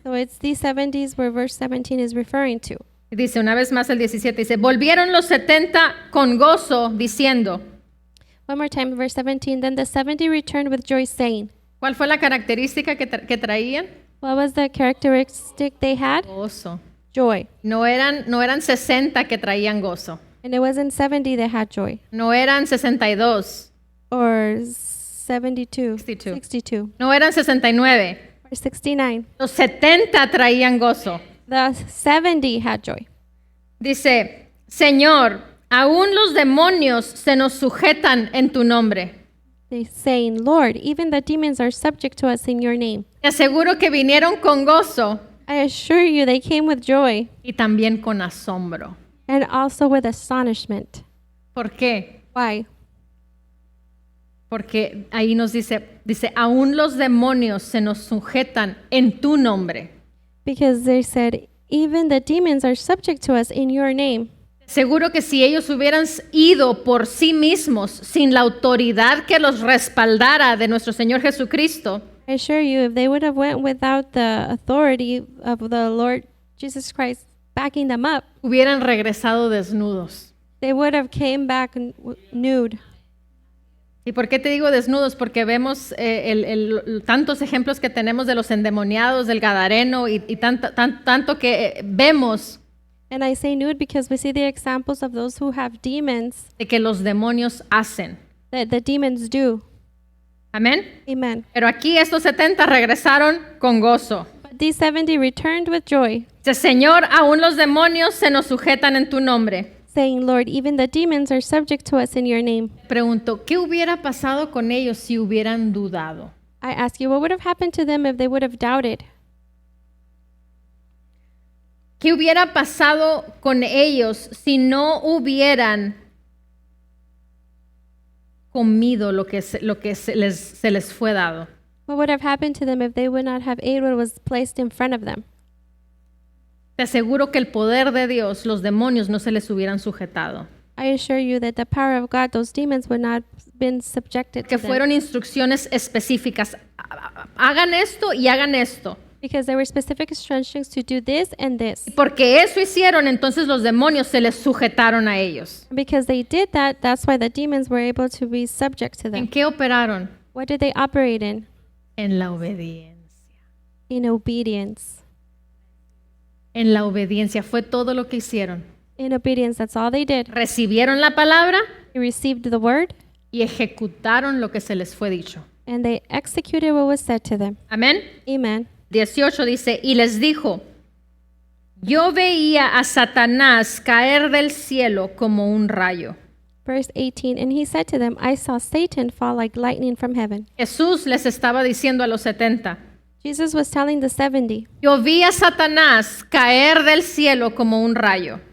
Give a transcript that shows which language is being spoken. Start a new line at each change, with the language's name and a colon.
English: So it's these 70s where verse 17 is referring to.
Spanish: Y dice una vez más el 17, dice, volvieron los 70 con gozo diciendo.
English: One more time, verse 17. Then the 70 returned with joy, saying,
Spanish: ¿Cuál fue la característica que traían?
English: what was the characteristic they had?
Spanish: Gozo.
English: Joy.
Spanish: No eran 60 que traían gozo.
English: And it wasn't 70 that had joy,
Spanish: No eran 62.
English: or 72, 62. 62,
Spanish: No eran 69.
English: or 69.
Spanish: Los 70 traían gozo.
English: The 70 had joy.
Spanish: Dice, Señor, aún los demonios se nos sujetan en tu nombre.
English: They saying, Lord, even the demons are subject to us in your name.
Spanish: Te aseguro que vinieron con gozo
English: I assure you they came with joy
Spanish: y también con asombro.
English: and also with astonishment.
Spanish: ¿Por qué?
English: Why?
Spanish: Porque ahí nos dice, aún los demonios se nos sujetan en tu nombre.
English: Because they said, even the demons are subject to us in your name.
Spanish: Seguro que si ellos hubieran ido por sí mismos sin la autoridad que los respaldara de nuestro Señor Jesucristo,
English: I assure you, if they would have went without the authority of the Lord Jesus Christ backing them up,
Spanish: hubieran regresado desnudos.
English: they would have came back nude.
Spanish: ¿Y por qué te digo desnudos? Porque vemos tantos ejemplos que tenemos de los endemoniados, del Gadareno y tanto que vemos
English: And I say nude because we see the examples of those who have demons
Spanish: de que los demonios hacen.
English: that the demons do.
Spanish: Amén.
English: Amen.
Spanish: Pero aquí estos 70 regresaron con gozo.
English: But these 70 returned with joy,
Spanish: Dice, Señor, aún los demonios se nos sujetan en tu nombre.
English: saying, Lord, even the demons are subject to us in your name.
Spanish: Pregunto, ¿qué hubiera pasado con ellos si hubieran dudado?
English: I ask you, what would have happened to them if they would have doubted?
Spanish: ¿Qué hubiera pasado con ellos si no hubieran comido lo que se les fue dado?
English: What would have happened to them if they would not have ate what was placed in front of them?
Spanish: Te aseguro que el poder de Dios, los demonios no se les hubieran sujetado.
English: I assure you that the power of God, those demons would not have been subjected to
Spanish: Que
English: them.
Spanish: fueron instrucciones específicas. Hagan esto y hagan esto.
English: Because there were specific instructions to do this and this.
Spanish: Porque eso hicieron, entonces los demonios se les sujetaron a ellos.
English: Because they did that, that's why the demons were able to be subject to
Spanish: ¿En
English: them.
Spanish: qué operaron?
English: What did they operate in?
Spanish: En la obediencia.
English: In obedience.
Spanish: En la obediencia fue todo lo que hicieron.
English: In obedience, that's all they did.
Spanish: Recibieron la palabra
English: They received the word
Spanish: y ejecutaron lo que se les fue dicho.
English: and they executed what was said to them.
Spanish: Amén.
English: Amen.
Spanish: 18 dice, y les dijo, yo veía a Satanás caer del cielo como un rayo.
English: Verse 18, and he said to them, I saw Satan fall like lightning from heaven.
Spanish: Jesús les estaba diciendo a los 70,
English: Jesus was telling the 70,
Spanish: yo vi a Satanás caer del cielo como un rayo.